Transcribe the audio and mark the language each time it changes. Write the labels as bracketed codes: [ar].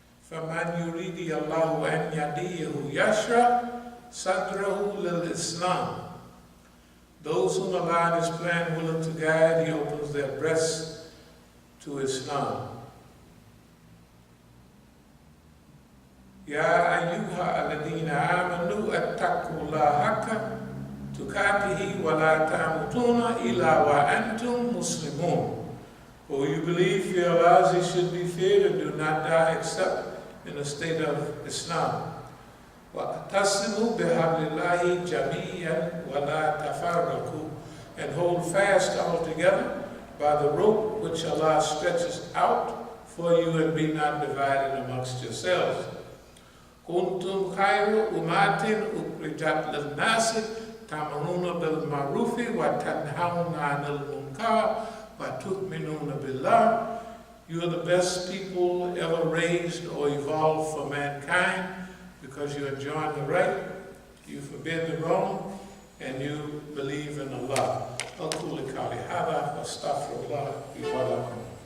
[ar] فَمَنْ يُرِيدِ اللَّهُ أَنْ يَهْدِيَهُ يَشْرَحْ صَدْرَهُ لِلْإِسْلَامِ. [en] Those whom Allah in His plan willing to guide, He opens their breasts to Islam. [ar] يا أيها الذين آمنوا اتقوا الله حق تقاته ولا تموتون إلا وأنتم مسلمون. [en] O you believe, fear Allah as He should be feared, and do not die except in a state of Islam. [ar] وَأَتَصِمُوا بِحَبْلِ اللَّهِ جَمِيعًا وَلَا تَفَرَّقُوا. [en] And hold fast altogether by the rope which Allah stretches out for you, and be not divided amongst yourselves. [ar] كنتم خير أمة أخرجت للناس تأمرون بالمعروف وتنهون عن المنكر وتؤمنون بالله. [en] You are the best people ever raised or evolved for mankind, because you enjoin the right, you forbid the wrong, and you believe in Allah. [ar] أقول قولي هذا وأستغفر الله لي ولكم.